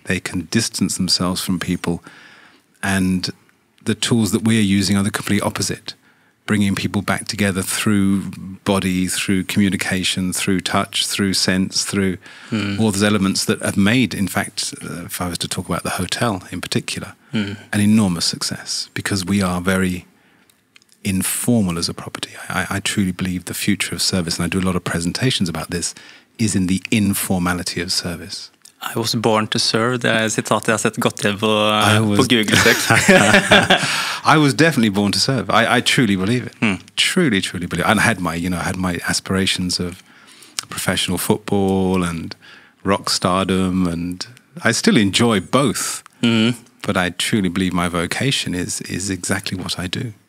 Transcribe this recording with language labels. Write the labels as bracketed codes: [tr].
[en] They can distance themselves from people, and the tools that we're using are the complete opposite, bringing people back together through body, through communication, through touch, through sense, through all those elements that have made, in fact, if I was to talk about the hotel in particular, an enormous success, because we are very informal as a property. I truly believe the future of service, and I do a lot of presentations about this, is in the informality of service. I was born to serve. [no] Det sitatet jeg har sett godt igjen på Google-søk. [en] I was definitely born to serve. I truly believe it. Truly believe it. And I had my aspirations of professional football and rock stardom, and I still enjoy both. But I truly believe my vocation is exactly what I do.